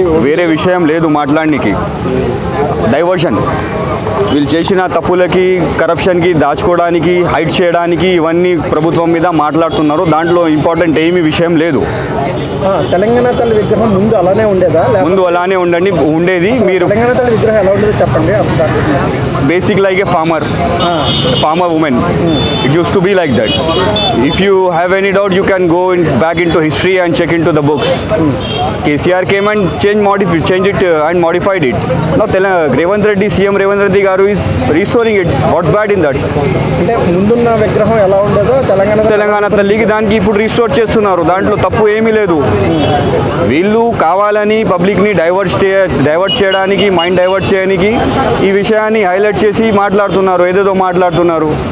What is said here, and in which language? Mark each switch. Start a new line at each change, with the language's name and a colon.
Telugu: వేరే విషయం లేదు మాట్లాడడానికి. డైవర్షన్ వీళ్ళు చేసిన తప్పులకి కరప్షన్కి దాచుకోవడానికి హైడ్ చేయడానికి ఇవన్నీ ప్రభుత్వం మీద మాట్లాడుతున్నారు. దాంట్లో ఇంపార్టెంట్ ఏమీ విషయం లేదు. తెలంగాణ తల్లి విగ్రహం ముందు అలానే ఉండేదా? ముందు అలానే ఉండేది. మీరు తెలంగాణ తల్లి విగ్రహం ఎలా ఉండేదో చెప్పండి.
English: basic like a farmer woman. It used to be like that. If you have any doubt, you can go back into history and check into the books. KCR came and changed it and modified it. Now Revanth Reddy, CM Revanth Reddy garu is restoring it. What's bad in that?
Telugu: అంటే ముందున్న విగ్రహం ఎలా ఉండేదో తెలంగాణ తల్లికి దానికి ఇప్పుడు restore చేస్తున్నారు. దాంట్లో తప్పు ఏమీ లేదు. వీళ్ళు కావాలని పబ్లిక్ని డైవర్ట్ చేయడానికి, మైండ్ డైవర్ట్ చేయడానికి ఈ విషయాన్ని హైలైట్ చేసి మాట్లాడుతున్నారు. ఏదేదో మాట్లాడుతున్నారు.